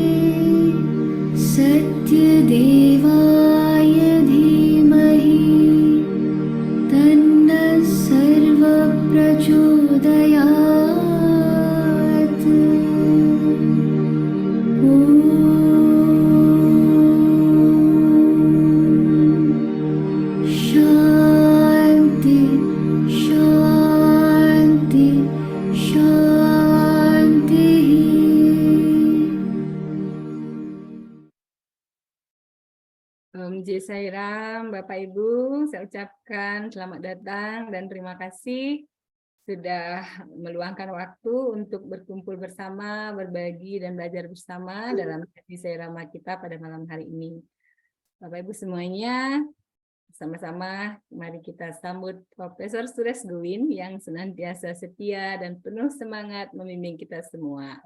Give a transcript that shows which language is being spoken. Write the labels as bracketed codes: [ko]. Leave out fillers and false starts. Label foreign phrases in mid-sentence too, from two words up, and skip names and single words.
[sa] सत्यदेवाय धीमहि तन्नः सर्वः प्रचोदयात् शान्ति शान्ति शान्तिः [id] Om Jai Sairam, Bapak Ibu, saya ucapkan selamat datang dan terima kasih sudah meluangkan waktu untuk berkumpul bersama, berbagi dan belajar bersama dalam sesi Sairama kita pada malam hari ini. Bapak Ibu semuanya, sama-sama mari kita sambut Profesor Suresh Gowin yang senantiasa setia dan penuh semangat membimbing kita semua.